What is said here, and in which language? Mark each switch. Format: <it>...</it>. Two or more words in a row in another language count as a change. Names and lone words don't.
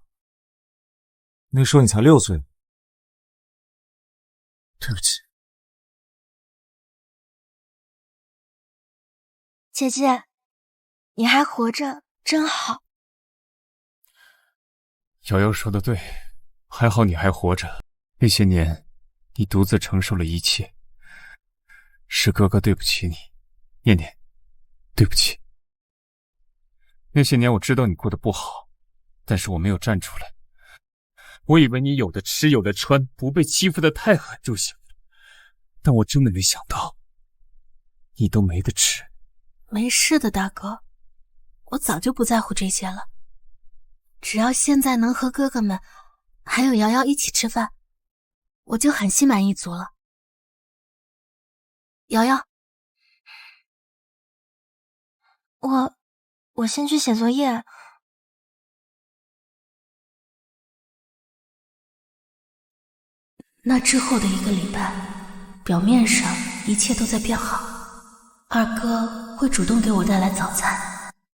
<zh>那時候你才6歲，對不起。姐姐，你還活着，真好。瑤瑤說的對，還好你還活着。那些年，你獨自承受了一切，是哥哥對不起你，念念，對不起。那些年我知道你過得不好，但是我沒有站出來。我以為你有的吃有的穿，不被欺負得太狠就行了，但我真的沒想到，你都沒得吃。沒事的，大哥，我早就不在乎這些了。只要現在能和哥哥們還有瑤瑤一起吃飯，我就很心滿意足了。瑤瑤，我先去寫作業。那之後的1個禮拜，表面上一切都在變好，二哥會主動給我帶來早餐。</zh>